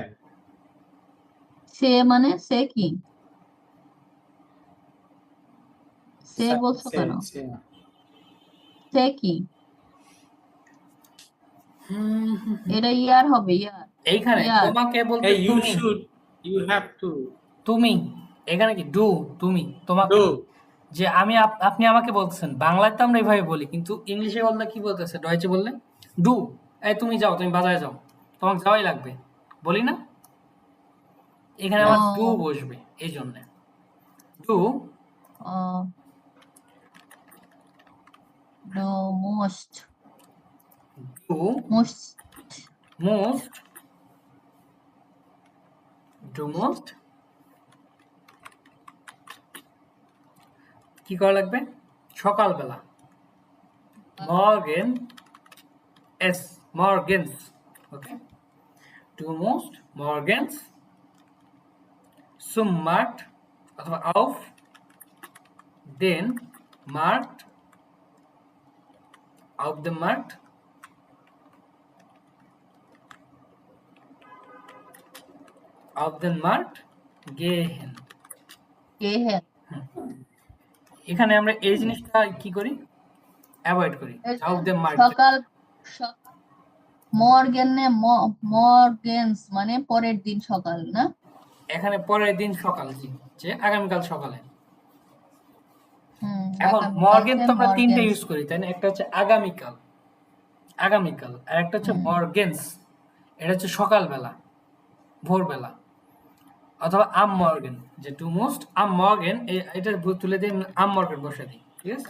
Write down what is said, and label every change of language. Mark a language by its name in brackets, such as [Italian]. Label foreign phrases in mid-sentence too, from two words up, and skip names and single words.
[Bangla] সে মানে সে কি? সে বলছো কেন? সে কি? এটা ইয়ার হবে, ইয়ার এইখানে ইয়ার তোমাকে বলতে [English] Hey, you [Bangla] তুমি, [English] should, you have to [Bangla] তুমি এখানে কি ডু, তুমি তোমাকে [German] do. [Bangla] না। যে আমি আপনি আমাকে বলতেছেন, বাংলায় তো আমরা এইভাবে বলি, কিন্তু ইংলিশে বললে কি বলতেছে, ডয়েচে বললে ডু। এই তুমি যাও, তুমি বাজারে যাও, তোমাকে যাওয়াই লাগবে, বলি না? এখানে আমার ডু ও বসবে, এই জন্য ডু [German] du musst ডু মোস্ট musst, du musst [Bangla] কি করা লাগবে? সকালবেলা [German] Morgen es, morgens, [Bangla] ওকে, [German] du musst morgens zum Markt [Bangla] অথবা [German] auf den Markt, auf dem Markt, auf den Markt gehen। [Bangla] কে হ্যাঁ এখানে আমরা এই জিনিসটা কি করি, অ্যাভয়েড করি, [German] auf dem Markt। [Bangla] সকাল [German] Morgen morgens [Bangla] মানে পরের দিন সকাল না? এখানে পরের দিন সকাল, জি, যে আগামীকাল সকালে। হুম, এখন আগামীকালকে মর্গেন তো আমরা তিনটে [German] মর্গেন্স। [Bangla] ইউজ করি, তাই না? একটা হচ্ছে আগামীকাল, আগামীকাল, আর একটা হচ্ছে মর্গেন্স, এটা হচ্ছে সকালবেলা, ভোরবেলা, অথবা [German] am Morgen, [Bangla] যে [German] du musst am Morgen, [Bangla] এটা তুলে দিই, [German] am Morgen [Bangla] বসে দিই, ঠিক আছে?